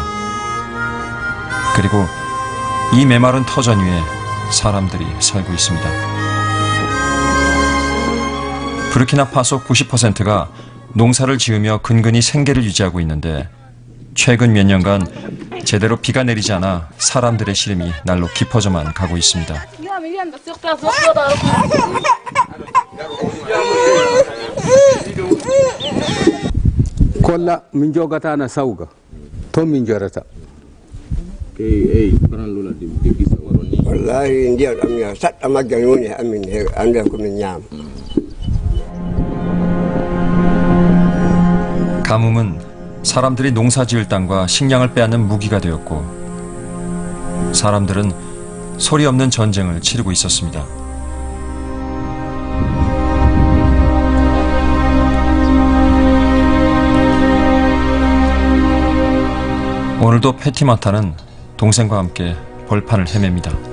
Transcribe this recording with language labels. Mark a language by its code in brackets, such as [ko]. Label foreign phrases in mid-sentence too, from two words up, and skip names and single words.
[ko] 그리고 이 메마른 터전 위에 사람들이 살고 있습니다. 부르키나파소 90%가 농사를 지으며 근근히 생계를 유지하고 있는데 최근 몇 년간 제대로 비가 내리지 않아 사람들의 시름이 날로 깊어져만 가고 있습니다. [ff] kolla min jogatana sawga to min jorata wallahi ndiya am ya sadda maggan woni amin he ande ko min nyam. [ko] 가뭄은 사람들이 농사 지을 땅과 식량을 빼앗는 무기가 되었고 사람들은 소리 없는 전쟁을 치르고 있었습니다. 오늘도 패티마타는 동생과 함께 벌판을 헤맵니다.